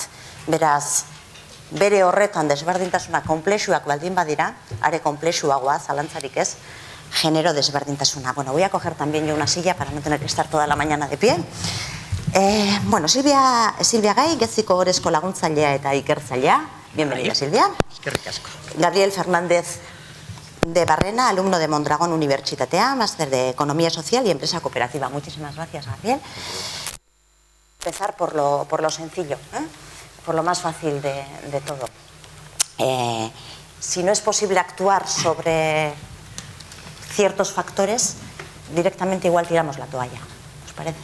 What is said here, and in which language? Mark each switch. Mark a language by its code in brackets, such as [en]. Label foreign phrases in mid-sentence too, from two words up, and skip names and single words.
[eu] Beraz, bere horretan desberdintasuna konplexuak baldin badira, are konplexuagoa, zalantzarik ez, genero desberdintasuna. [es] Bueno, voy a coger también yo una silla para no tener que estar toda la mañana de pie. Silvia Gay, [eu] Geziko Gorezko laguntzailea eta ikertzailea. [es] Bienvenida, Silvia. [eu] Eskerrik asko. [es] Gabriel Fernández de Barrena, alumno de Mondragón Unibertsitatea, máster de Economía Social y Empresa Cooperativa. Muchísimas gracias, Gabriel. Empezar por lo sencillo, por lo más fácil de todo. Si no es posible actuar sobre ciertos factores, directamente igual tiramos la toalla, ¿os parece?